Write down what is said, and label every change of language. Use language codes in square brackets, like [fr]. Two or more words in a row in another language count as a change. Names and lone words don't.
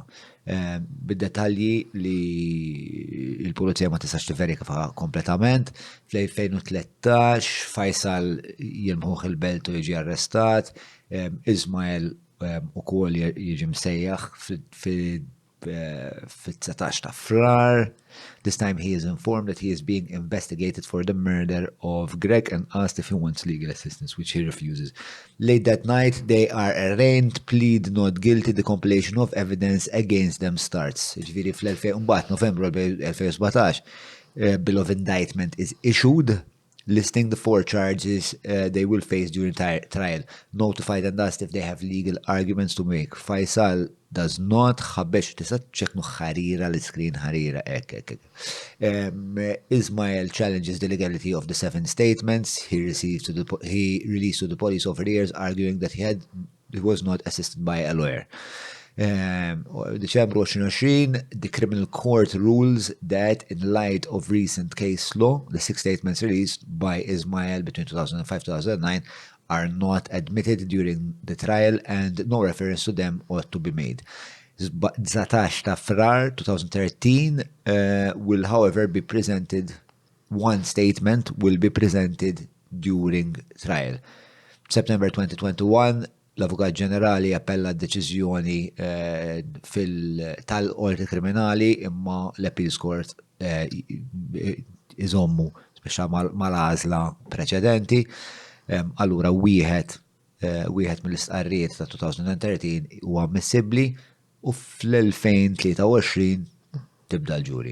[mt] Bid-dettalji li l-pulizija ma tistax tiverifika kompletament. Fl-2013 Faisal jilmħuħ il-belt u jiġi arrestat, Ismail ukoll jiġi msejjaħ fit-19 ta' frar. [en] This time he is informed that he is being investigated for the murder of Greg and asked if he wants legal assistance, which he refuses. Late that night, they are arraigned, plead not guilty, the compilation of evidence against them starts. [mt] Ġifieri fl-2000 Novembru 2017, [en] bill of indictment is issued, listing the 4 charges they will face during trial, notified and asked if they have legal arguments to make. Faisal does not, ħabbex tista' ċeknu ħarira l-iskrin ħarira ek. Ismail challenges the legality of the 7 statements he released to the police over the years, arguing that he was not assisted by a lawyer. December 2020, the criminal court rules that in light of recent case law, the 6 statements released by Ismail between 2005-2009 are not admitted during the trial and no reference to them ought to be made. 19 [mt] ta' frar [en] 2013 will however be presented, one statement will be presented during trial. September 2021, [mt] l-Avukat Ġenerali appella d-deċiżjoni tal-qorti kriminali imma l- [en] Appeals Court [mt] iżommu speċa mal-għażla preċedenti. Allura wieħed mill-istqarrijiet ta' 2013 huwa ammissibbli u fl-2023 tibda l-ġuri.